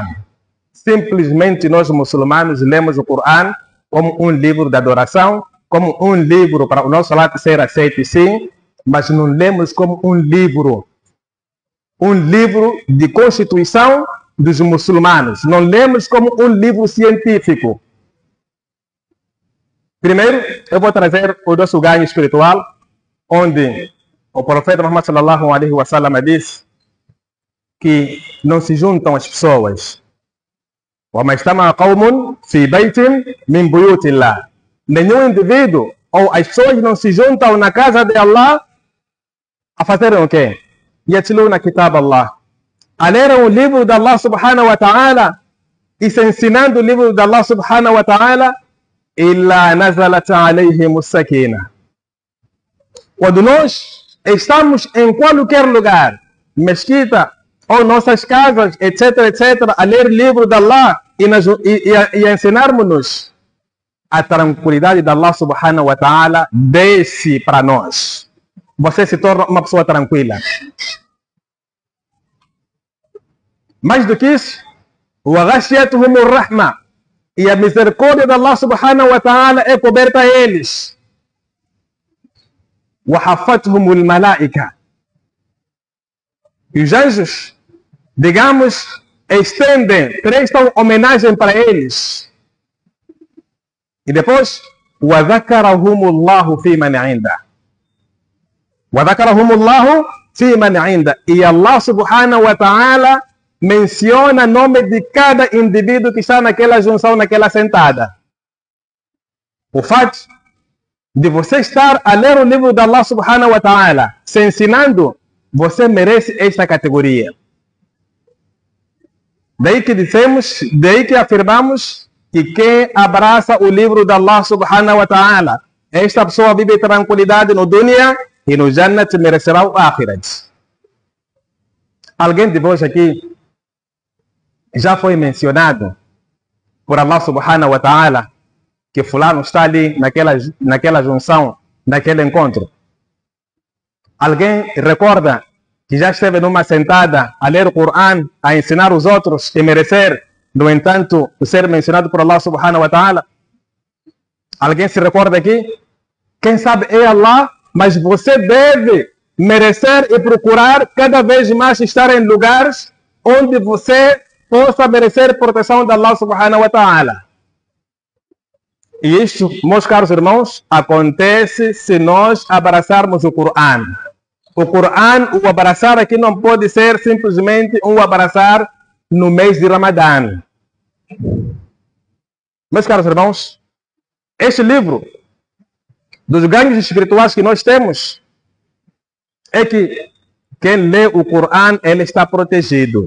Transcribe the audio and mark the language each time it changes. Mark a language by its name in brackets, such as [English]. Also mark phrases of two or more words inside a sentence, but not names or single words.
[Portuguese] Simplesmente nós muçulmanos lemos o Corão como um livro de adoração, como um livro para o nosso salat ser aceito, sim, mas não lemos como um livro de constituição dos muçulmanos. Não lemos como um livro científico. Primeiro, eu vou trazer o nosso ganho espiritual, onde o profeta Muhammad [Arabic] صلى الله عليه وسلم [Portuguese] diz que não se juntam as pessoas. [Arabic] وَمَا اجْتَمَعَ قَوْمٌ فِي بَيْتٍ مِنْ بُيُوتِ اللَّهِ. [Portuguese] Nenhum indivíduo ou as pessoas não se juntam na casa de Allah a fazerem o quê? [Arabic] يَتْلُونَ كِتَابَ اللَّهِ. [Portuguese] A lerem o livro de Allah [Arabic] سبحانه وتعالى. [Portuguese] e se ensinando o livro de Allah [Arabic] سبحانه وتعالى, إلا نزلت عليهم السكينة. [Portuguese] Quando nós estamos em qualquer lugar, mesquita ou nossas casas, etc, etc, a ler o livro de Allah e a ensinarmos-nos, a tranquilidade de Allah [Arabic] سبحانه وتعالى [Portuguese] desce para nós. Você se torna uma pessoa tranquila. Mais do que isso, [Arabic] وَغَشِيَتْهُمُ الرَّحْمَةُ, [Portuguese] e a misericórdia de Allah [Arabic] سبحانه وتعالى [Portuguese] é coberta a eles. [Arabic] وَحَفَّتْهُمُ الْمَلَائِكَةُ, [Portuguese] e os anjos, digamos, estendem, prestam homenagem para eles. E depois, [Arabic] وَذَكَرَهُمُ اللَّهُ فِي مَنْ عِنْدَهُ, وَذَكَرَهُمُ اللَّهُ فِي مَنْ عِنْدَهُ, [Portuguese] e Allah [Arabic] سبحانه وتعالى [Portuguese] menciona o nome de cada indivíduo que está naquela junção, naquela sentada. O fato de você estar a ler o livro de Allah [Arabic] سبحانه وتعالى, [Portuguese] se ensinando, você merece esta categoria. Daí que dissemos, daí que afirmamos que quem abraça o livro de Allah [Arabic] سبحانه وتعالى, [Portuguese] esta pessoa vive tranquilidade no dunya e no Jannat merecerá o Akhirat. Alguém de vós aqui já foi mencionado por Allah [Arabic] سبحانه وتعالى [Portuguese] que fulano está ali naquela junção, naquele encontro? Alguém recorda que já esteve numa sentada a ler o Coran, a ensinar os outros e merecer, no entanto, o ser mencionado por Allah [Arabic] سبحانه وتعالى? [Portuguese] Alguém se recorda aqui? Quem sabe é Allah, mas você deve merecer e procurar cada vez mais estar em lugares onde você possa merecer proteção de Allah [Arabic] سبحانه وتعالى. [Portuguese] E isso, meus caros irmãos, acontece se nós abraçarmos o Coran. O Coran, o abraçar aqui não pode ser simplesmente um abraçar no mês de Ramadã. Meus caros irmãos, este livro dos ganhos espirituais que nós temos é que quem lê o Coran, ele está protegido.